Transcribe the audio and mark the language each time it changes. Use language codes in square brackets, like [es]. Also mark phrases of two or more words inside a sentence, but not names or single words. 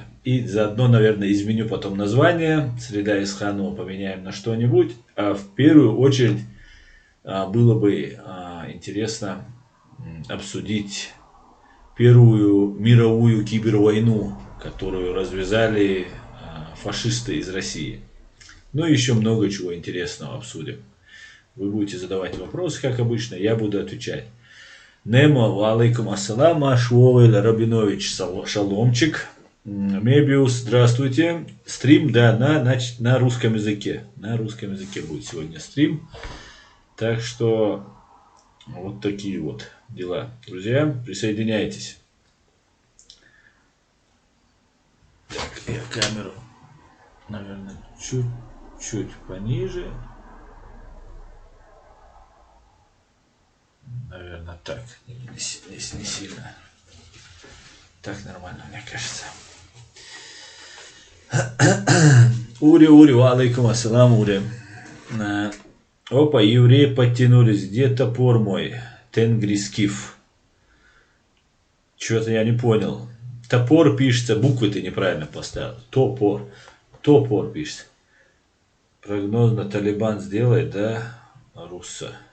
[ru] И заодно, наверное, изменю потом название, Среда Исханова поменяем на что-нибудь, а в первую очередь было бы интересно обсудить первую мировую кибервойну, которую развязали фашисты из России. Ну и еще много чего интересного обсудим. Вы будете задавать вопросы, как обычно, я буду отвечать. Немо, [ar] عليكم السلام, Ашвовый, [ru] Рабинович, шаломчик. Мебиус, здравствуйте. Стрим, да, на русском языке. На русском языке будет сегодня стрим. Так что вот такие вот дела. Друзья, присоединяйтесь. Так, я камеру, наверное, чуть-чуть пониже. Наверное, так. Не сильно. Так нормально, мне кажется. Ури, [ar] عليكم السلام, [ru] Ури. Опа, евреи подтянулись. Где топор мой? Тенгрискиф. Чего-то я не понял. Топор пишется, буквы ты неправильно поставил. Топор. Топор пишется. Прогнозно Талибан сделает, да, Русса.